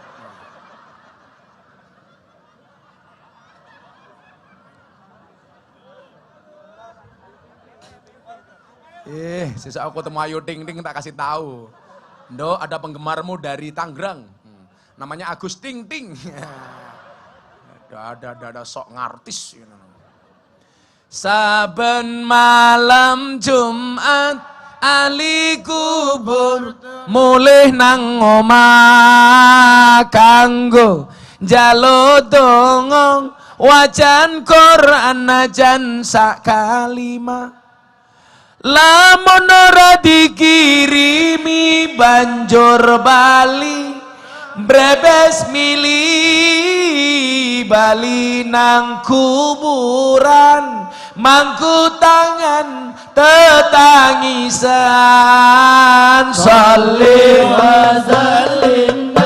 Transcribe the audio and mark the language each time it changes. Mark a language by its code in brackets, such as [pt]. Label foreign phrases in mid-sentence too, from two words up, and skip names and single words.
[id] Sisa aku ketemu Ayu Ting Ting tak kasih tahu. Ndo, ada penggemarmu dari Tangerang. Namanya Agus Ting Ting. Ada sok ngartis. [jv] Saben malam Jumat ali kubur mulih nang omah kanggo njaluk donga wajan Quran najan sak kalimah. Lamun ora dikirimi banjur bali brebes mili bali nang kuburan mangku tangan [ar] tetangisan salli wa sallim